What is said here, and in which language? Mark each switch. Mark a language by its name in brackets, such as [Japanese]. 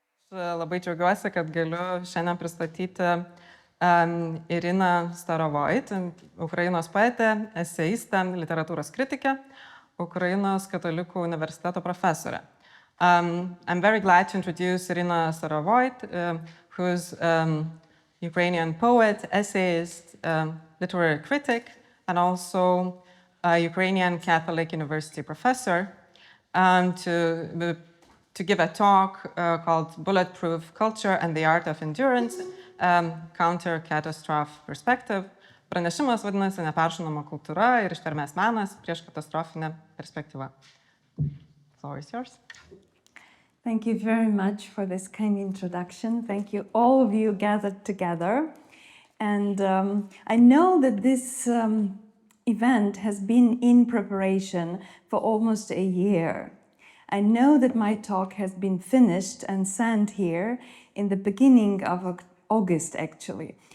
[Lithuanian] labai džiaugiuosi, kad galiu šiandien pristatyti Iryną Starovoit, Ukrainos poetė, eseistė, literatūros kritikė, Ukrainos katalikų universiteto profesorė. [English] I'm very glad to introduce Iryna Starovoit, who's Ukrainian poet, essayist, literary critic, and also a Ukrainian Catholic University professor, to give a talk called Bulletproof Culture and the Art of Endurance, Counter Catastrophe Perspective. [Lithuanian] Pranešimas vadinasi Neperšaunama kultūra ir ištvermės menas prieš katastrofinę perspektyvą. [English] The floor is yours. Thank you very much for this kind introduction. Thank you, all of you gathered together. And I know that this event has been in preparation for almost a year. I know that my talk has been finished and sent here in the beginning of August, actually.